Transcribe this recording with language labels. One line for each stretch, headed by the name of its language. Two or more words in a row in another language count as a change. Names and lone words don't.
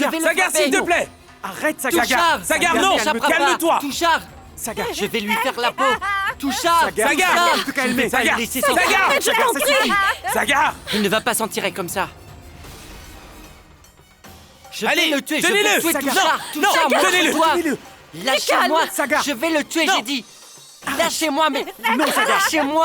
French: je vais le Sagar, frapper. s'il te plaît! Arrête, Sagar! Touchard. Sagar, non. Ne m'échappera pas. Calme-toi. Touchard. Sagar! Je vais lui faire la peau. Touchard. Sagar, Sagar. Touchard. te calmer. Je vais pas Sagar. le laisser sortir. Sagar. Sagar, ça suffit. Sagar! Il ne va pas s'en tirer comme ça. Je Allez, vais le tuer. Je tenez-le. vais tuer Sagar. Touchard. Non, Touchard, tenez-le. lâche-toi. Tenez-le. Lâchez-moi. Sagar. Je vais le tuer, Non. j'ai dit. Lâchez-moi, mais... Non, lâchez-moi.